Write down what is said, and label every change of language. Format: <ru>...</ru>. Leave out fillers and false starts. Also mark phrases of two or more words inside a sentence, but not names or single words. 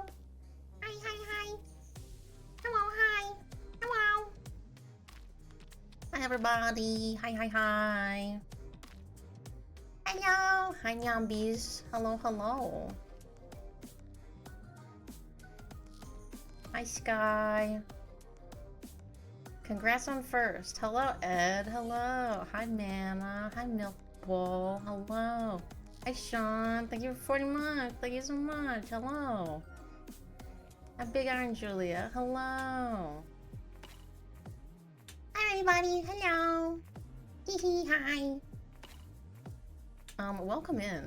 <en>Hi, hi, hi. Hello, hi. Hello. Hi, everybody. Hi, hi, hi. Hello. Hi, Nyambies. Hello, hello. Hi, Sky. Congrats on first. Hello, Ed. Hello. Hi, Mana. Hi, Milk Bowl. Hello. Hi, Sean. Thank you for 40 months. Thank you so much. Hello. Hi, Big Iron Julia. Hello. Hi, everybody. Hello. Hee hee, hi. Welcome in.</en>